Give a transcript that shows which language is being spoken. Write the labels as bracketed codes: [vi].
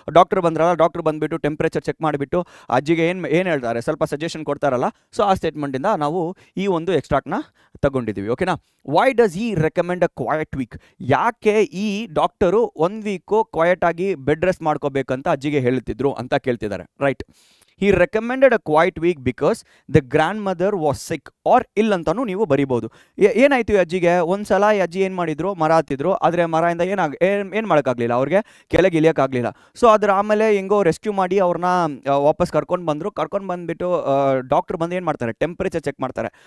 [kn] Doctor ಬಂದ್ರಲ್ಲ, doctor ಬಂದುಬಿಟ್ಟು temperature check ಮಾಡಿಬಿಟ್ಟು ಅಜ್ಜಿಗೆ ಏನು ಹೇಳ್ತಾರೆ, ಸ್ವಲ್ಪ ಸಜೆಷನ್ ಕೊಡ್ತಾರಲ್ಲ, ಸೊ ಆ ಸ್ಟೇಟ್ಮೆಂಟಿಂದ ನಾವು ಈ ಒಂದು ಎಕ್ಸ್ಟ್ರಾಕ್ಟ್ನ ತಗೊಂಡಿದ್ದೀವಿ. ಓಕೆನಾ? [en] Why does he recommend a quiet week? [kn] ಯಾಕೆ ಈ ಡಾಕ್ಟರು 1 ವೀಕು ಕ್ವಾಯಟ್ ಆಗಿ ಬೆಡ್ ರೆಸ್ಟ್ ಮಾಡ್ಕೋಬೇಕಂತ ಅಜ್ಜಿಗೆ ಹೇಳ್ತಿದ್ರು ಅಂತ ಕೇಳ್ತಿದ್ದಾರೆ. [en] Right. He recommended a quiet week because the grandmother was sick. [kn] or ಇಲ್ಲಂತಾನು ನೀವು ಬರಿಬೋದು. ಏನಾಯ್ತು ಈ ಅಜ್ಜಿಗೆ? ಒಂದ್ಸಲ ಈ ಅಜ್ಜಿ ಏನು ಮಾಡಿದ್ರು, ಮರ ಹತ್ತಿದ್ರು, ಆದರೆ ಮರದಿಂದ ಏನು ಮಾಡೋಕ್ಕಾಗಲಿಲ್ಲ, ಅವ್ರಿಗೆ ಕೆಳಗೆ ಇಳಿಯೋಕ್ಕಾಗಲಿಲ್ಲ. ಸೊ ಅದ್ರ ಆಮೇಲೆ ಹೆಂಗೋ ರೆಸ್ಕ್ಯೂ ಮಾಡಿ ಅವ್ರನ್ನ ವಾಪಸ್ ಕರ್ಕೊಂಡು ಬಂದುಬಿಟ್ಟು ಡಾಕ್ಟ್ರ್ ಬಂದು ಏನು ಮಾಡ್ತಾರೆ, ಟೆಂಪ್ರೇಚರ್ ಚೆಕ್ ಮಾಡ್ತಾರೆ.